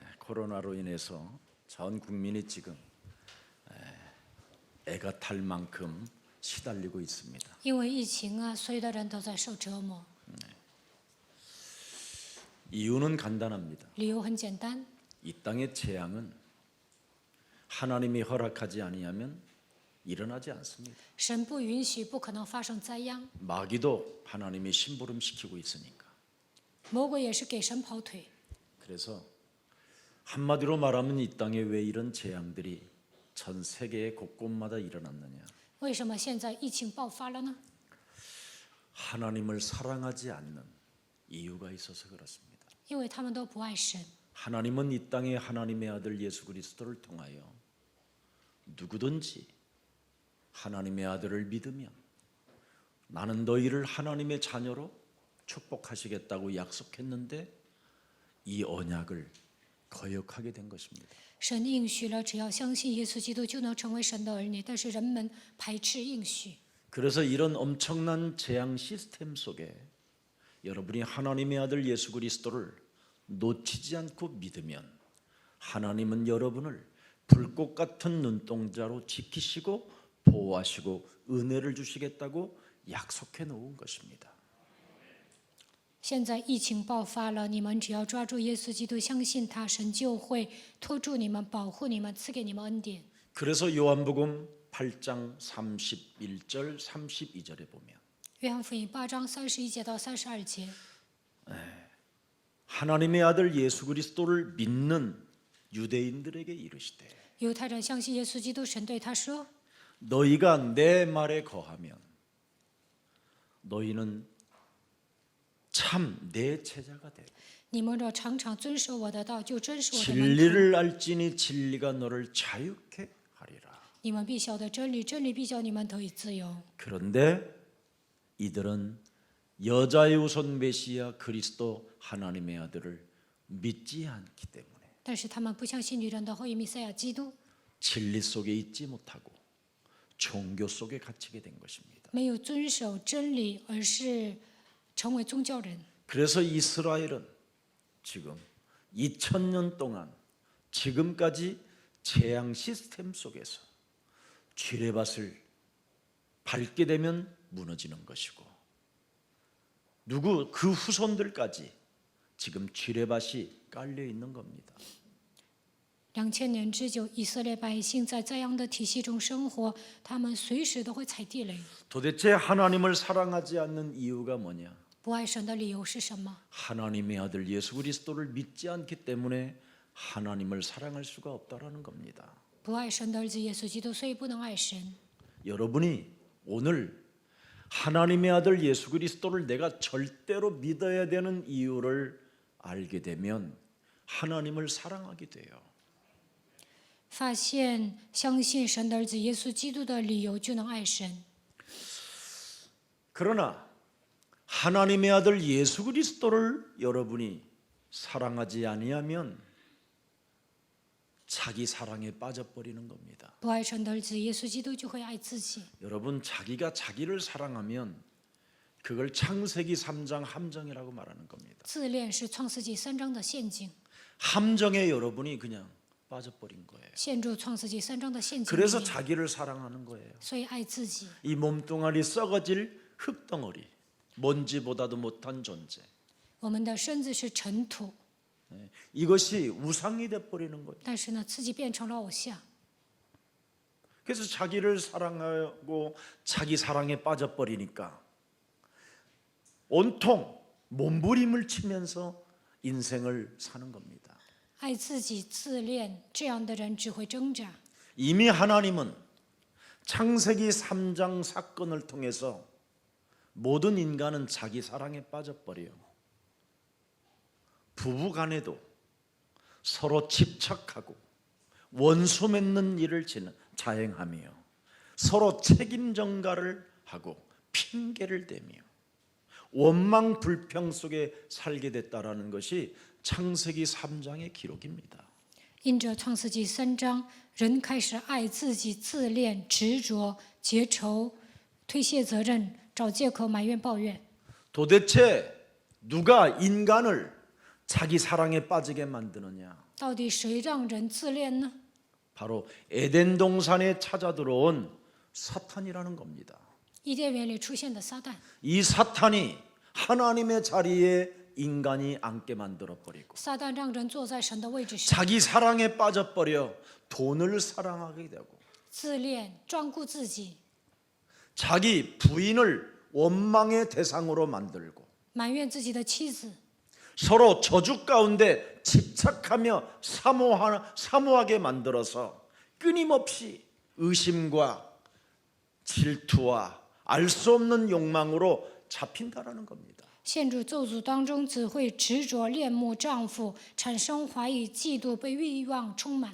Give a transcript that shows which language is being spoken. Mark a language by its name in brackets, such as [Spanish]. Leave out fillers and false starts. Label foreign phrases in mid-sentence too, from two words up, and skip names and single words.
[Korean] 코로나로 인해서 전 국민이 지금 애가 탈 만큼 시달리고 있습니다. [Chinese] 因为疫情啊，所有的人都在受折磨。 [Korean] 이유는 간단합니다. [Chinese] 理由很简单， [Korean] 이 땅의 재앙은 하나님이 허락하지 아니하면 일어나지 않습니다. [Chinese] 神不允许，不可能发生灾殃。 [Korean] 마귀도 하나님이 심부름시키고 있으니까. [Chinese] 魔鬼也是给神跑腿。 [Korean] 그래서 한마디로 말하면 이 땅에 왜 이런 재앙들이 전 세계 곳곳마다 일어났느냐? [Chinese] 为什么现在疫情爆发了呢？ [Korean] 하나님을 사랑하지 않는 이유가 있어서 그렇습니다. [Chinese] 因为他们都不爱神。 [Korean] 하나님은 이 땅에 하나님의 아들 예수 그리스도를 통하여 누구든지 하나님의 아들을 믿으면 나는 너희를 하나님의 자녀로 축복하시겠다고 약속했는데 이 언약을 거역하게 된 것입니다. [Chinese] 神应许了，只要相信耶稣基督就能成为神的儿女，但是人们排斥应许。 [Korean] 그래서 이런 엄청난 재앙 시스템 속에 여러분이 하나님의 아들 예수 그리스도를 놓치지 않고 믿으면 하나님은 여러분을 불꽃 같은 눈동자로 지키시고 보호하시고 은혜를 주시겠다고 약속해 놓은 것입니다. [Chinese] 现在疫情爆发了，你们只要抓住耶稣基督，相信他，神就会托住你们，保护你们，赐给你们恩典。 [Korean] 그래서 요한복음 8장 31절 32절에 보면 [Chinese] 约翰福音8章31节到32节， [Korean] 하나님의 아들 예수 그리스도를 믿는 유대인들에게 이르시되 [Chinese] 犹太人相信耶稣基督，神对他说： [Korean] 너희가 내 말에 거하면 너희는 참 내 제자가 되고 [Chinese] 你们若常常遵守我的道，就真是我的门徒。 [Korean] 진리를 알지니 진리가 너를 자유케 하리라. [Chinese] 你们必晓得真理，真理必叫你们得以自由。 [Korean] 그런데 이들은 여자의 우선 메시아 그리스도 하나님의 아들을 믿지 않기 때문에 [Chinese] 但是他们不相信女人的后裔弥赛亚基督， [Korean] 진리 속에 있지 못하고 종교 속에 갇히게 된 것입니다. [Chinese] 没有遵守真理，而是成为宗教人。 [Korean] 그래서 이스라엘은 지금 2000년 동안 지금까지 재앙 시스템 속에서 쥐레밭을 밟게 되면 무너지는 것이고 누구 그 후손들까지 지금 쥐레밭이 깔려 있는 겁니다. [Chinese] 2000 年之久，以色列百姓在这样的体系中生活，他们随时都会踩地雷。 [Korean] 도대체 하나님을 사랑하지 않는 이유가 뭐냐? [Chinese] 不爱神的理由是什么？ [Korean] 하나님의 아들 예수 그리스도를 믿지 않기 때문에 하나님을 사랑할 수가 없다라는 겁니다. [Chinese] 不爱神的儿子耶稣基督，所以不能爱神。 [Korean] 여러분이 오늘 하나님의 아들 예수 그리스도를 내가 절대로 믿어야 되는 이유를 알게 되면 하나님을 사랑하게 돼요. [Chinese] 发现相信神的儿子耶稣基督的理由，就能爱神。 [Korean] 그러나 하나님의 아들 예수 그리스도를 여러분이 사랑하지 아니하면 자기 사랑에 빠져버리는 겁니다. [Chinese] 不爱神的儿子耶稣基督，就会爱自己。 [Korean] 여러분 자기가 자기를 사랑하면 그걸 창세기 3장 함정이라고 말하는 겁니다. [Chinese] 自恋是创世纪3章的陷阱， [Korean] 함정에 여러분이 그냥 빠져버린 거예요. [Chinese] 陷入创世纪3章的陷阱里 [Korean] 그래서 [Chinese] 面， [Korean] 자기를 사랑하는 거예요. [Chinese] 所以爱自己。 [Korean] 이 몸뚱아리 썩어질 흙덩어리, 먼지보다도 못한 존재. [Chinese] 我们的身子是尘土， [Korean] 이것이 우상이 돼버리는 거예요. [Chinese] 但是呢，自己变成了偶像。 [Korean] 그래서 자기를 사랑하고 자기 사랑에 빠져버리니까 온통 몸부림을 치면서 인생을 사는 겁니다. [Chinese] 爱自己、自恋，这样的人只会挣扎。 [Korean] 이미 하나님은 창세기 3장 사건을 통해서 모든 인간은 자기 사랑에 빠져버려요. 부부간에도 서로 집착하고 원수 맺는 일을 자행하며 서로 책임 전가를 하고 핑계를 대며 원망 불평 속에 살게 됐다라는 것이 창세기 3장의 기록입니다. [Chinese] 因着创世纪3章，人开始爱自己、自恋、执着、结仇、推卸责任、找借口、埋怨、抱怨。 [Korean] 도대체 누가 인간을 자기 사랑에 빠지게 만드느냐? [Chinese] 到底谁让人自恋呢？ [Korean] 바로 에덴 동산에 찾아 들어온 사탄이라는 겁니다. [Chinese] 伊甸园里出现的撒旦， [Korean] 이 사탄이 하나님의 자리에 인간이 앉게 만들어 버리고 [Chinese] 撒旦让人坐在神的位置上， [Korean] 자기 사랑에 빠져버려 돈을 사랑하게 되고 [Chinese] 自恋、专顾自己， [Korean] 자기 부인을 원망의 대상으로 만들고 [Chinese] 埋怨自己的妻子， [Korean] 서로 저주 가운데 집착하며 사모하게 만들어서 끊임없이 의심과 질투와 알 수 없는 욕망으로 잡힌다라는 겁니다. [Chinese] 陷入咒诅当中，只会执着恋慕丈夫，产生怀疑、嫉妒，被欲望充满。